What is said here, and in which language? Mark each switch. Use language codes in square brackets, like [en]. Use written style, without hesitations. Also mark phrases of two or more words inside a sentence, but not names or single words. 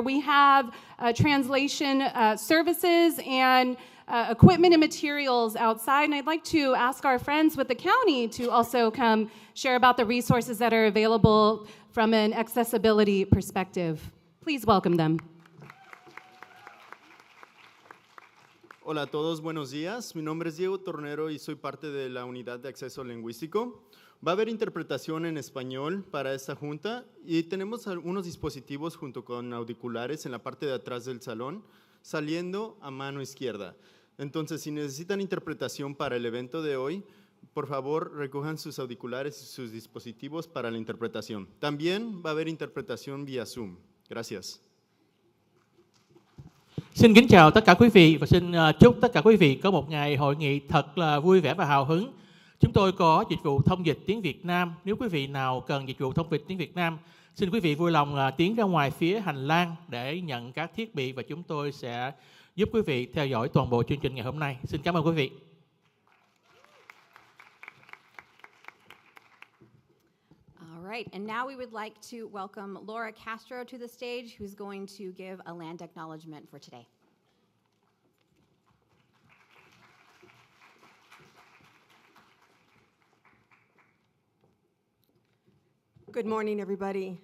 [en] We have translation services and equipment and materials outside, and I'd like to ask our friends with the county to also come share about the resources that are available from an accessibility perspective. Please welcome them. [es] Hola a todos, buenos días. Mi nombre es Diego Tornero y soy parte de la Unidad de Acceso Lingüístico. Va a haber interpretación en español para esta junta y tenemos algunos dispositivos junto con auriculares en la parte de atrás del salón, saliendo a mano izquierda. Entonces, si necesitan interpretación para el evento de hoy, por favor, recojan sus auriculares y sus dispositivos para la interpretación. También va a haber interpretación vía Zoom. Gracias. [vi] Xin kính chào tất cả quý vị và xin chúc tất cả quý vị có một ngày hội nghị thật là vui vẻ và hào hứng. Chúng tôi có dịch vụ thông dịch tiếng Việt Nam. Nếu quý vị nào cần dịch vụ thông dịch tiếng Việt Nam, xin quý vị vui lòng tiến ra ngoài phía hành lang để nhận các thiết bị và chúng tôi sẽ giúp quý vị theo dõi toàn bộ chương trình ngày hôm nay. Xin cảm ơn quý vị. [en] All right, and now we would like to welcome Laura Castro to the stage, who's going to give a land acknowledgement for today. Good morning, everybody.